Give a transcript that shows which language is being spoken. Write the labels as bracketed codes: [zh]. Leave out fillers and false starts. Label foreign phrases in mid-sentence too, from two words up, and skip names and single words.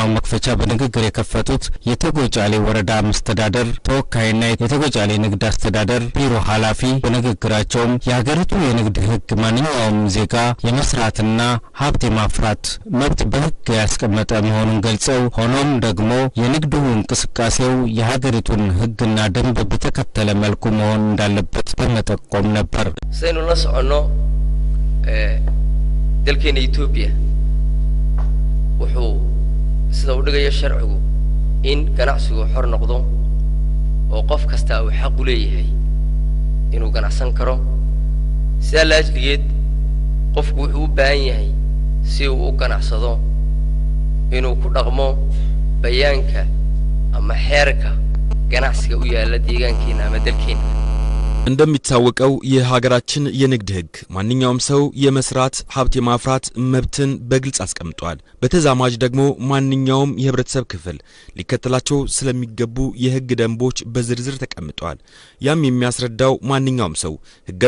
[am] መክፈቻ በንግግር የከፈቱት የተጎጫሌ ወረዳ መስተዳደር ተወካይና የተጎጫሌ ንግድ አስተዳደር ቢሮ ኃላፊ በንግግራቸውም የሀገሪቱ የንግድ ህግ ማንኛውም ዜጋ የመስራትና ሀብት የማፍራት መብት በህግ ያስቀመጠ መሆኑን ገልጸው ሆኖም ደግሞ የንግዱ እንቅስቃሴው የሀገሪቱን ህግና ደንብ በተከተለ መልኩ መሆን እንዳለበት በመጠቆም ነበር። ሰይኑና ሰዓኖ [so] dalkeena Ethiopia wuxuu sida u dhigay sharcigu in ganacsigu xor noqdo oo qof kasta uu xaq u leeyahay inuu ganacsan karo sida la ajligeed qofku wuxuu u baahan yahay si uu u ganacsado inuu ku dhaqmo bayaanka ama xeerka ganacsiga u yaala deegaankeena ama dalkeena [am] እንደሚታወቀው የሀገራችን የንግድ ህግ ማንኛውም ሰው የመስራት ሀብት የማፍራት መብትን በግልጽ አስቀምጧል። በተዛማጅ ደግሞ ማንኛውም የህብረተሰብ ክፍል ሊከተላቸው ስለሚገቡ የህግ ደንቦች በዝርዝር ተቀምጧል። ያም የሚያስረዳው ማንኛውም ሰው ህጋዊ